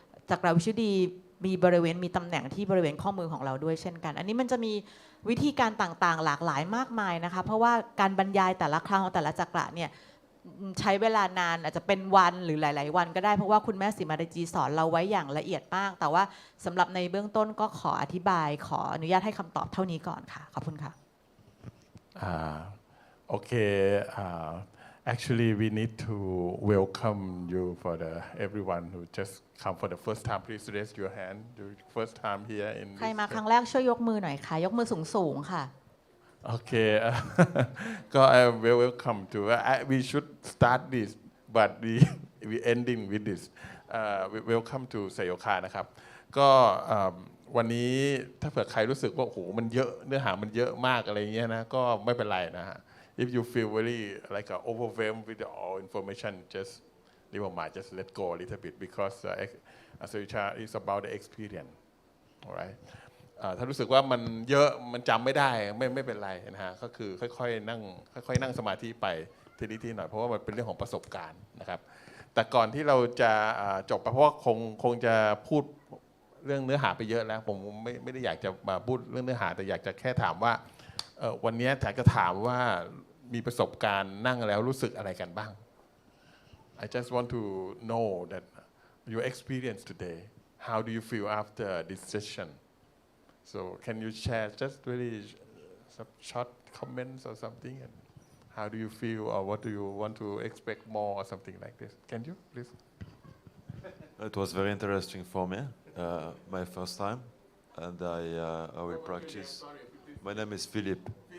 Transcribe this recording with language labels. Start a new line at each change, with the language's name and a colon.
Thai: จักราวิชุดีมีตำแหน่งที่บริเวณข้อมือของเราด้วยเช่นกันอันนี้มันจะมีวิธีการต่างๆหลากหลายมากมายนะคะเพราะว่าการบรรยายแต่ละครั้งของแต่ละจักระเนี่ย ใช้เวลานานอาจจะเป็นวันหรือหลายๆวันก็ได้เพราะว่าคุณแม่สิมาดาจีสอนเราไว้อย่างละเอียดมากแต่ว่าสำหรับในเบื้องต้นก็ขออธิบายขออนุญาตให้คำตอบเท่านี้ก่อนค่ะขอบคุณค่ะ
English: Okay actually we need to welcome you for everyone who just come for the first time please raise your hand your first time here in
Thai: ใครมาครั้งแรกช่วยยกมือหน่อยค่ะยกมือสูงๆค่ะ
English: Okay,ก็welcome to. We should start this, but we ending with this. Welcome to
Thai: ไซโยคะนะครับก็วันนี้ถ้าเผื่อใครรู้สึกว่าโอ้โหมันเยอะเนื้อหามันเยอะมากอะไรเงี้ยนะก็ไม่เป็นไรนะฮะ
English: If you feel very like overwhelmed with all information, just never mind, just let go a little bit because ไซโยคะ is about the experience, alright?
Thai: ถ้ารู้สึกว่ามันเยอะมันจำไม่ได้ไม่เป็นไรนะฮะก็คือค่อยๆนั่งสมาธิไปทีหน่อยเพราะว่ามันเป็นเรื่องของประสบการณ์นะครับแต่ก่อนที่เราจะจบเพราะว่าคงจะพูดเรื่องเนื้อหาไปเยอะแล้วผมไม่ได้อยากจะมาพูดเรื่องเนื้อหาแต่อยากจะแค่ถามว่า วันนี้อยากจะถามว่ามีประสบการณ์นั่งแล้วรู้สึกอะไรกันบ้าง
English: I just want to know that your experience today how do you feel after this session?So can you share just really some short comments or something? And how do you feel, or what do you want to expect more, or something like this? Can you please? It was very interesting for me, my first time, and I will practice. My name is Philippe.